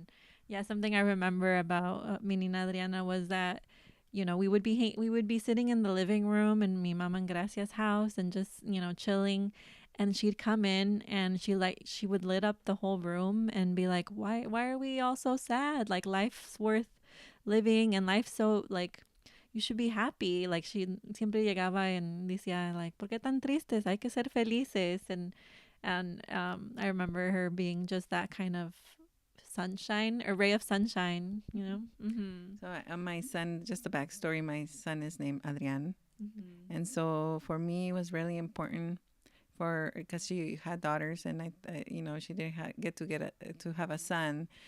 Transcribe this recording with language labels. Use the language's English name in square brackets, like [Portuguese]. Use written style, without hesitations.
[English] And yeah, something I remember about mi Nina Adriana was that we would be sitting in the living room in mi Mama Gracia's house and just chilling, and she'd come in and she would lit up the whole room and be like, why are we all so sad? Like, life's worth living, and life's so, like, you should be happy. Like, she [Spanish] siempre llegaba and decía, like, ¿por qué tan tristes? Hay que ser felices. [English] And I remember her being just that kind of sunshine, a ray of sunshine, So my son, just a backstory, my son is named Adrian. And so for me, it was really important because she had daughters, and she didn't get to have a son.